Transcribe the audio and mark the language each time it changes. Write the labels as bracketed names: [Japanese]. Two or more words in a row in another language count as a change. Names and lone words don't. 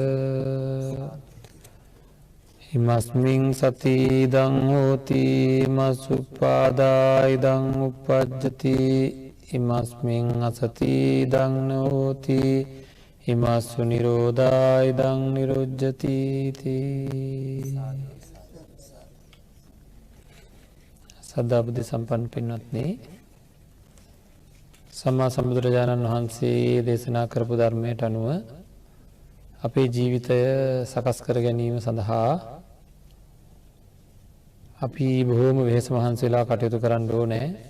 [Pali] ඉමස්මින් සති ඉදං හෝති මසුප්පාදා ඉදං උප්පජ්ජති ඉමස්මින් අසති ඉදං හෝති ඉමස්සු නිරෝධා ඉදං නිරුජ්ජති [Sinhala] සද්ධා බුද්ධ සම්පන්න පින්වත්නි සම්මා සම්බුදුරජාණන් වහන්සේ දේශනා කරපු ධර්මයට අනුව අපේ ජීවිතය සකස් කර ගැනීම සඳහා අපි බොහෝම වෙහෙස මහන්සිලා කටයුතු කරන්න ඕනේ.